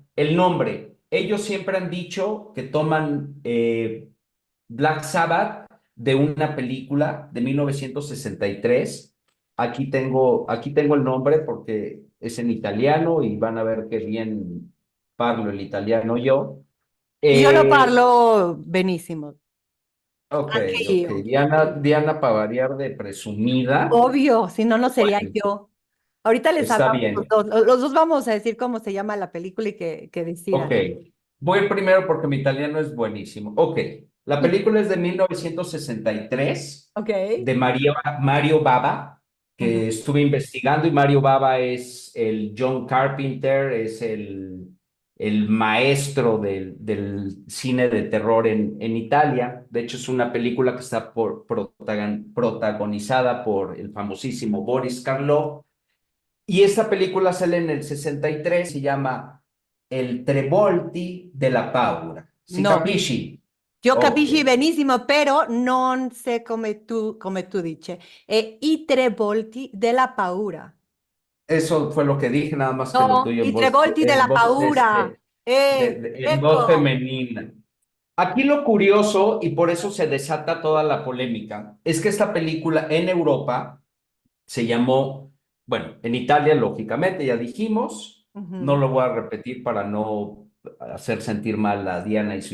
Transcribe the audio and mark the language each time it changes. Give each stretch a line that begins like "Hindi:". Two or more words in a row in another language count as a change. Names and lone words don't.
Spanish: El nombre, ellos siempre han dicho que toman Black Sabbath de una película de 1963. Aquí tengo el nombre porque es en italiano y van a ver qué bien parlo el italiano yo.
Italian: Io lo Eh, parlo benissimo, ok, anche ok. io.
Spanish: Diana para variar de presumida. Obvio, si no, no sería Bueno, yo. Ahorita les está hablamos los bien. dos. Los dos vamos a decir cómo se llama la película y que Ok. decidan. Voy primero porque mi italiano es buenísimo. Ok. La película es de 1963 Ok. de Mario Bava, Ujú. que estuve investigando, y Mario Bava es el John Carpenter, es el maestro del cine de terror en Italia. De hecho, es una película que está protagonizada por el famosísimo Boris Karloff. Y esta película sale en el 63, se llama El Trevolti della Paura. ¿Si
Italian: No, capisci? io Ok. capisci benissimo, però non sé come tu dici. E i tre volti della paura.
Spanish: Eso fue lo que dije, nada más que lo
Italian: No,
Spanish: tuyo
Italian: i tre volti della paura.
Spanish: en voz
Italian: Ecco.
Spanish: femenina. Aquí lo curioso, y por eso se desata toda la polémica, es que esta película en Europa se llamó, bueno, en Italia, lógicamente, ya dijimos, no Ujú. lo voy a repetir para no hacer sentir mal a Diana y su